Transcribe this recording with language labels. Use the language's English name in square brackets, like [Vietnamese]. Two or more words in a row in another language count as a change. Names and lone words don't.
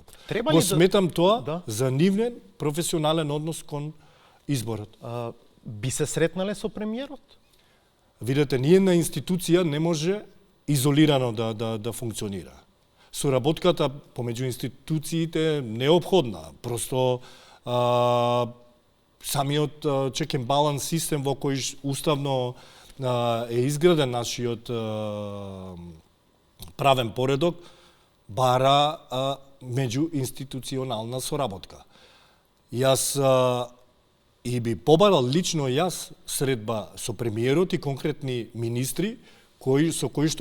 [Macedonian] Го сметам тоа за нивен професионален однос кон изборот. Би се сретнале со премиерот? Видете, ниедна институција не може изолирано да функционира. Соработката помеѓу институциите е неопходна. Просто самиот [English] check and balance [Macedonian] систем во кој уставно е изграден нашиот правен поредок бара меѓуинституционална соработка. Јас и би побарал лично јас средба со премиерот и конкретни министри со кои што